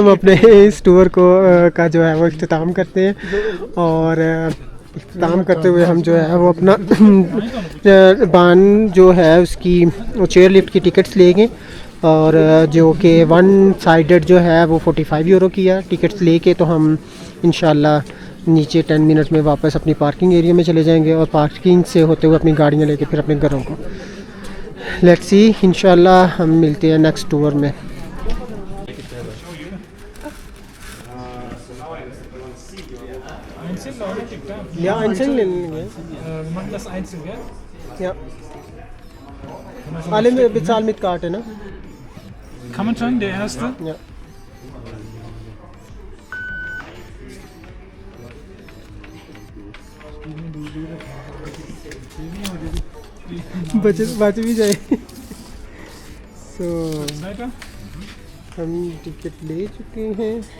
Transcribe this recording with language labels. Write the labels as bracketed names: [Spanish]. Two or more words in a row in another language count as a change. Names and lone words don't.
[Hindi] हम अपने इस टूर को का जो है वो इख्तिताम करते हैं और इख्तिताम करते हुए हम जो है वो अपना बान जो है उसकी [English] chair lift [Hindi] की टिकट्स लेंगे और जो कि 1 साइडेड जो है वो 45 यूरो की है। टिकट्स लेके तो हम इंशाल्लाह नीचे 10 मिनट में वापस अपनी [English] parking area [Hindi] में चले जाएंगे और पार्किंग से होते हुए अपनी गाड़ियाँ लेके फिर अपने घरों को। [English] let's see, [Hindi] इंशाल्लाह हम मिलते हैं [English] next tour [Hindi] में। [German] Ja, einzeln nehmen. Wir machen das einzeln, gell? Ja. Alle bezahlen mit Karte, ne? Kann man schon, der erste? Ja. [Hindi] बच भी जाए। सो हम टिकट ले चुके हैं।